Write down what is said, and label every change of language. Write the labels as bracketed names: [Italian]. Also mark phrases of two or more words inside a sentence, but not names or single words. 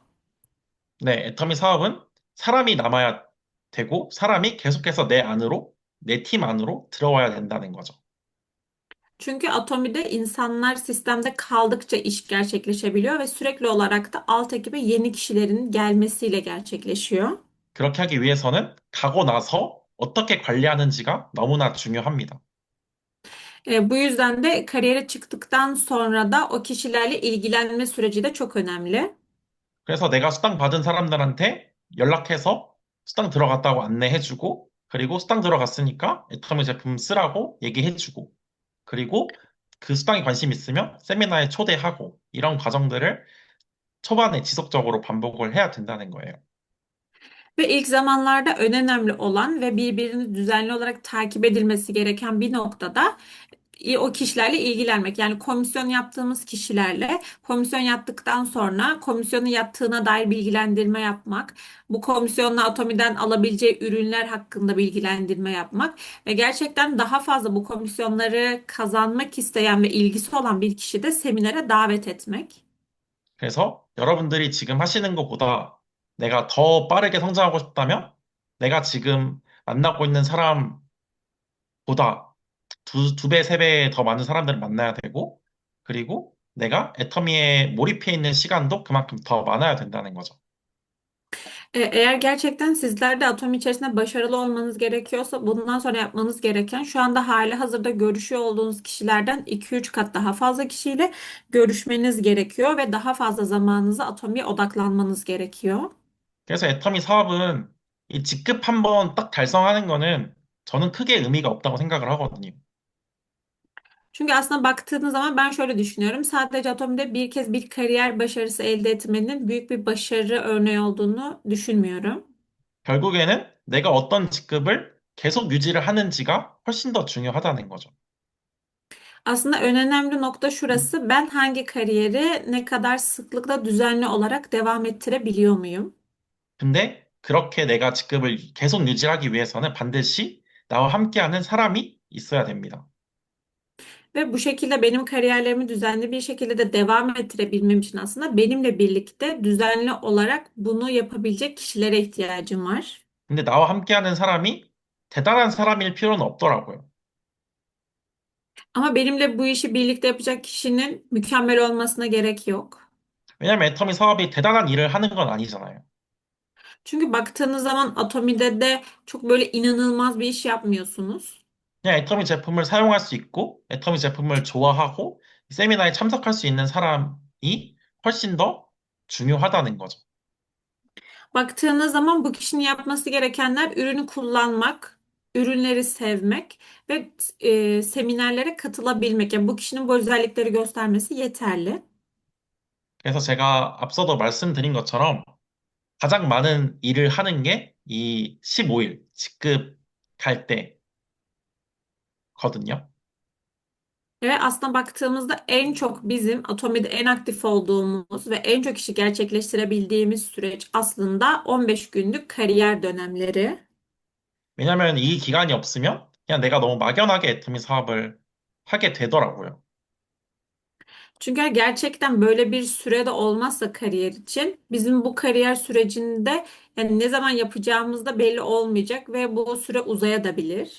[Korean] 네, 애터미 사업은 사람이 남아야 되고 사람이 계속해서 내 안으로, 내 팀 안으로 들어와야 된다는 거죠. [Turkish] Çünkü Atomi'de insanlar sistemde kaldıkça iş gerçekleşebiliyor ve sürekli olarak da alt ekibe yeni kişilerin gelmesiyle gerçekleşiyor. [Korean] 그렇게 하기 위해서는 가고 나서 어떻게 관리하는지가 너무나 중요합니다. [Turkish] Bu yüzden de kariyere çıktıktan sonra da o kişilerle ilgilenme süreci de çok önemli. [Korean] 그래서 내가 수당 받은 사람들한테 연락해서 수당 들어갔다고 안내해주고, 그리고 수당 들어갔으니까 애터미 제품 쓰라고 얘기해주고, 그리고 그 수당에 관심 있으면 세미나에 초대하고, 이런 과정들을 초반에 지속적으로 반복을 해야 된다는 거예요. [Turkish] Ve ilk zamanlarda en önemli olan ve birbirini düzenli olarak takip edilmesi gereken bir noktada o kişilerle ilgilenmek. Yani komisyon yaptığımız kişilerle komisyon yattıktan sonra komisyonu yattığına dair bilgilendirme yapmak, bu komisyonla Atomi'den alabileceği ürünler hakkında bilgilendirme yapmak ve gerçekten daha fazla bu komisyonları kazanmak isteyen ve ilgisi olan bir kişi de seminere davet etmek. [Korean] 그래서 여러분들이 지금 하시는 것보다 내가 더 빠르게 성장하고 싶다면 내가 지금 만나고 있는 사람들을 보다 두 배, 세 배 더 많은 사람들을 만나야 되고, 그리고 내가 애터미에 몰입해 있는 시간도 그만큼 더 많아야 된다는 거죠. [Turkish] Eğer gerçekten sizler de atom içerisinde başarılı olmanız gerekiyorsa bundan sonra yapmanız gereken şu anda hali hazırda görüşüyor olduğunuz kişilerden 2-3 kat daha fazla kişiyle görüşmeniz gerekiyor ve daha fazla zamanınızı atomiye odaklanmanız gerekiyor. [Korean] 그래서 애터미 사업은 이 직급 한번 딱 달성하는 거는 저는 크게 의미가 없다고 생각을 하거든요. [Turkish] Çünkü aslında baktığınız zaman ben şöyle düşünüyorum. Sadece atomide bir kez bir kariyer başarısı elde etmenin büyük bir başarı örneği olduğunu düşünmüyorum. [Korean] 결국에는 내가 어떤 직급을 계속 유지를 하는지가 훨씬 더 중요하다는 거죠. [Turkish] Aslında en önemli nokta şurası. Ben hangi kariyeri ne kadar sıklıkla düzenli olarak devam ettirebiliyor muyum? [Korean] 근데 그렇게 내가 직급을 계속 유지하기 위해서는 반드시 나와 함께하는 사람이 있어야 됩니다. [Turkish] Ve bu şekilde benim kariyerlerimi düzenli bir şekilde de devam ettirebilmem için aslında benimle birlikte düzenli olarak bunu yapabilecek kişilere ihtiyacım var. [Korean] 근데 나와 함께하는 사람이 대단한 사람일 필요는 없더라고요. [Turkish] Ama benimle bu işi birlikte yapacak kişinin mükemmel olmasına gerek yok. [Korean] 왜냐면 애터미 사업이 대단한 일을 하는 건 아니잖아요. [Turkish] Çünkü baktığınız zaman Atomi'de de çok böyle inanılmaz bir iş yapmıyorsunuz. [Korean] 그냥 애터미 제품을 사용할 수 있고, 애터미 제품을 좋아하고, 세미나에 참석할 수 있는 사람이 훨씬 더 중요하다는 거죠. [Turkish] Baktığınız zaman bu kişinin yapması gerekenler ürünü kullanmak, ürünleri sevmek ve seminerlere katılabilmek. Yani bu kişinin bu özellikleri göstermesi yeterli. [Korean] 그래서 제가 앞서도 말씀드린 것처럼 가장 많은 일을 하는 게 이 15일 직급 갈 때거든요. [Turkish] Ve aslında baktığımızda en çok bizim Atomi'de en aktif olduğumuz ve en çok işi gerçekleştirebildiğimiz süreç aslında 15 günlük kariyer dönemleri. [Korean] 왜냐면 이 기간이 없으면 그냥 내가 너무 막연하게 애터미 사업을 하게 되더라고요. [Turkish] Çünkü gerçekten böyle bir sürede olmazsa kariyer için bizim bu kariyer sürecinde yani ne zaman yapacağımız da belli olmayacak ve bu süre uzayabilir.